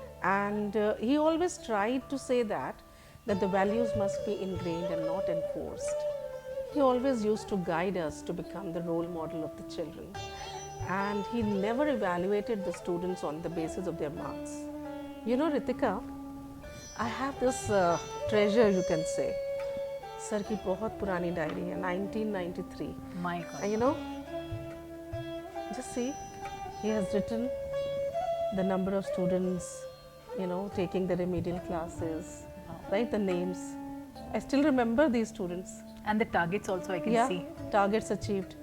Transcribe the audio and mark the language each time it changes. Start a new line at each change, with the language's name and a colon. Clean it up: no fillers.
English: And he always tried to say that the values must be ingrained and not enforced. He always used to guide us to become the role model of the children. And he never evaluated the students on the basis of their marks. You know, Ritika, I have this treasure, you can say.
Hindi: Sir की बहुत पुरानी diary है 1993.
English: My God. And you know, just see, he has written the number of students, you know, taking the remedial classes, right? The names. I still remember these students. And the targets also I can Yeah, see. targets achieved.